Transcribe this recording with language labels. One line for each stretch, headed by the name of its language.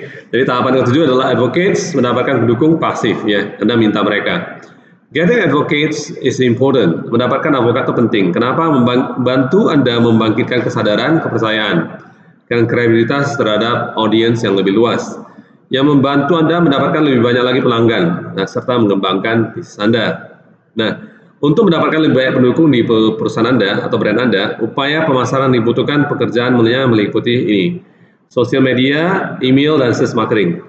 Indonesian: Jadi tahapan yang ketujuh adalah advocates mendapatkan pendukung pasif ya. Anda minta mereka.
English: Getting advocates is important.
Indonesian: Mendapatkan advokat itu penting. Kenapa? Membantu Anda membangkitkan kesadaran, kepercayaan dan kredibilitas terhadap audiens yang lebih luas, yang membantu Anda mendapatkan lebih banyak lagi pelanggan, serta mengembangkan bisnis Anda. Nah, untuk mendapatkan lebih banyak pendukung di perusahaan Anda atau brand Anda, upaya pemasaran dibutuhkan pekerjaan meliputi ini: sosial media, email, dan sales marketing.